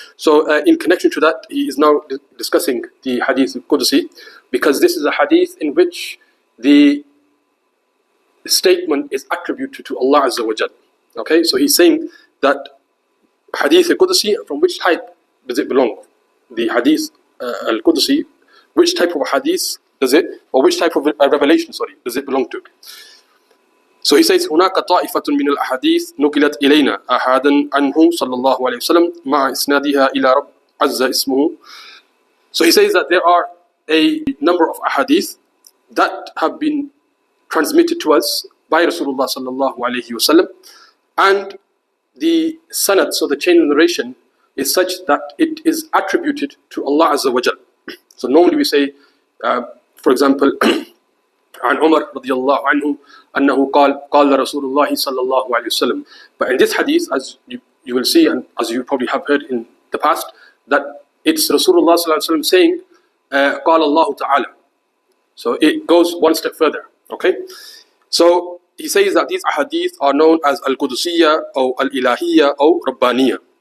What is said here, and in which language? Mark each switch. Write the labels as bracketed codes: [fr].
[en] So in connection to that, he is now discussing the Ḥadīth Qudsī, because this is a hadith in which the statement is attributed to Allah Azza wa Jal. Okay, so he's saying that Ḥadīth Qudsī, from which type does it belong? The Ḥadīth Al-Qudsī, which type of hadith does it, or which type of revelation, does it belong to? So he says, [ar] هناك طائفة من الأحاديث نقلت إلينا أحدا عنه صلى الله عليه وسلم مع إسنادها إلى رب عز اسمه. [en] So he says that there are a number of ahadith that have been transmitted to us by Rasulullah sallallahu alayhi wasallam, and the sanad, so the chain of narration, is such that it is attributed to Allah Azza wa Jal. So normally we say, for example, [ar] عن عمر رضي الله عنه أنه قال رسول الله صلى الله عليه وسلم. [en] But in this hadith, as you will see, and as you probably have heard in the past, that it's Rasulullah [ar] صلى الله عليه وسلم [en] saying [ar] قال الله تعالى. [en] So it goes one step further. Okay, so he says that these ahadith are known as al-Qudsiyya or al-Ilahiyya or Rabbaniyya.